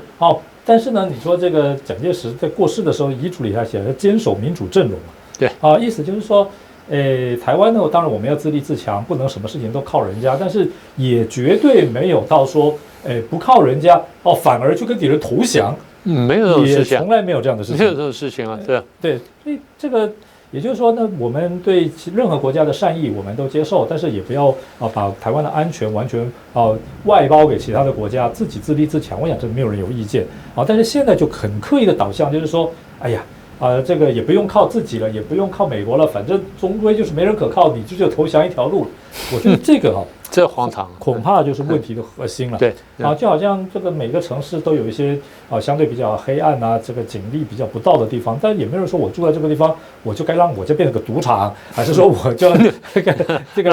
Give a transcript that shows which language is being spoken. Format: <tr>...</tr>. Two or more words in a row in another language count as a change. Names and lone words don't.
<zh>好，但是呢，你說這個蔣介石在過世的時候遺囑裡還寫了堅守民主陣營嘛？對，啊，意思就是說。台灣呢，當然我們要自立自強，不能什麼事情都靠人家，但是也絕對沒有到說，不靠人家哦，反而去跟敵人投降，沒有這種事情，從來沒有這樣的事情，沒有這種事情啊，對对，所以這個也就是說呢，我們對任何國家的善意我們都接受，但是也不要把台灣的安全完全外包給其他的國家，自己自立自強，我想這沒有人有意見啊，但是現在就很刻意的導向，就是說，哎呀。這個也不用靠自己了，也不用靠美國了，反正終歸就是沒人可靠，你就只有投降一條路。我覺得這個這荒唐，恐怕就是問題的核心了。对就好像這個每個城市都有一些相對比較黑暗啊，這個警力比較不到的地方，但也沒有人說我住在這個地方，我就該讓我就變成個賭場，還是說我就這個</zh>